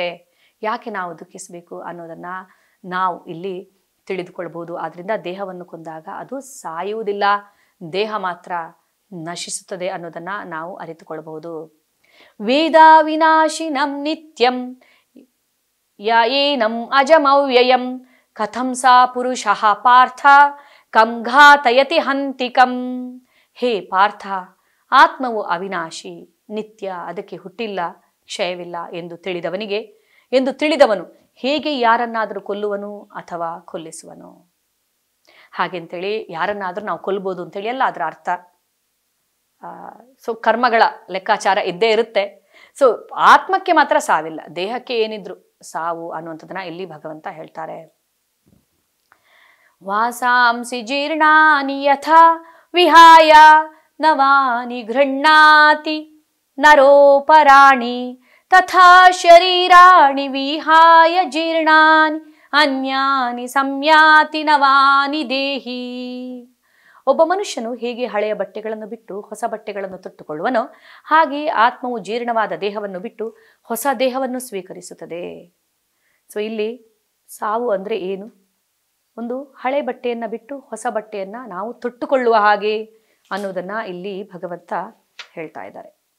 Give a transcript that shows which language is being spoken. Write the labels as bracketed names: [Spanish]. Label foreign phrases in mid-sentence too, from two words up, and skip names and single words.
[Kannada] ಯಾಕೆ ನಾವು ದುಃಖಿಸಬೇಕು ಅನ್ನೋದನ್ನು ನಾವು ಇಲ್ಲಿ ತಿಳಿದುಕೊಳ್ಬೋದು. ಆದ್ದರಿಂದ ದೇಹವನ್ನು ಕೊಂದಾಗ ಅದು ಸಾಯುವುದಿಲ್ಲ, ದೇಹ ಮಾತ್ರ ನಶಿಸುತ್ತದೆ ಅನ್ನೋದನ್ನು ನಾವು ಅರಿತುಕೊಳ್ಬಹುದು. [Sanskrit] ವೇದ ವಿನಾಶಿನಂ ನಿತ್ಯಂ ಯಏನಂ ಅಜಮವ್ಯಯಂ ಕಥಂ ಸಾ ಪುರುಷಃ ಪಾರ್ಥ ಕಂ ಘಾತಯತಿ ಹಂತಿಕಂ. [Kannada] ಹೇ ಪಾರ್ಥ, ಆತ್ಮವು ಅವಿನಾಶಿ, ನಿತ್ಯ, ಅದಕ್ಕೆ ಹುಟ್ಟಿಲ್ಲ, ಕ್ಷಯವಿಲ್ಲ ಎಂದು ತಿಳಿದವನು ಹೇಗೆ ಯಾರನ್ನಾದರೂ ಕೊಲ್ಲುವನು ಅಥವಾ ಕೊಲ್ಲಿಸುವನು? ಹಾಗೆಂತೇಳಿ ಯಾರನ್ನಾದರೂ ನಾವು ಕೊಲ್ಬೋದು ಅಂತೇಳಿ ಅಲ್ಲ ಅದರ ಅರ್ಥ. ಸೊ ಕರ್ಮಗಳ ಲೆಕ್ಕಾಚಾರ ಇದ್ದೇ ಇರುತ್ತೆ. ಸೊ ಆತ್ಮಕ್ಕೆ ಮಾತ್ರ ಸಾವಿಲ್ಲ, ದೇಹಕ್ಕೆ ಏನಿದ್ರು ಸಾವು ಅನ್ನುವಂಥದ್ದನ್ನ ಇಲ್ಲಿ ಭಗವಂತ ಹೇಳ್ತಾರೆ. [Sanskrit] ವಾಸಾಂಸಿ ಜೀರ್ಣಾನಿ ಯಥಾ ವಿಹಾಯ ನವಾನಿ ಗೃಹ್ಣಾತಿ ನರೋಪರಾಣಿ ತಥಾ ಶರೀರಾಣಿ ವಿಹಾಯ ಜೀರ್ಣಾನಿ ಅನ್ಯಾನಿ ಸಂಯಾತಿ ನವಾನಿ ದೇಹಿ. [Kannada] ಒಬ್ಬ ಮನುಷ್ಯನು ಹೇಗೆ ಹಳೆಯ ಬಟ್ಟೆಗಳನ್ನು ಬಿಟ್ಟು ಹೊಸ ಬಟ್ಟೆಗಳನ್ನು ತೊಟ್ಟುಕೊಳ್ಳುವನೋ ಹಾಗೆ ಆತ್ಮವು ಜೀರ್ಣವಾದ ದೇಹವನ್ನು ಬಿಟ್ಟು ಹೊಸ ದೇಹವನ್ನು ಸ್ವೀಕರಿಸುತ್ತದೆ. ಸೊ ಇಲ್ಲಿ ಸಾವು ಅಂದರೆ ಏನು? ಒಂದು ಹಳೆ ಬಟ್ಟೆಯನ್ನು ಬಿಟ್ಟು ಹೊಸ ಬಟ್ಟೆಯನ್ನು ನಾವು ತೊಟ್ಟುಕೊಳ್ಳುವ ಹಾಗೆ ಅನ್ನೋದನ್ನು ಇಲ್ಲಿ ಭಗವಂತ ಹೇಳ್ತಾ ಇದ್ದಾರೆ.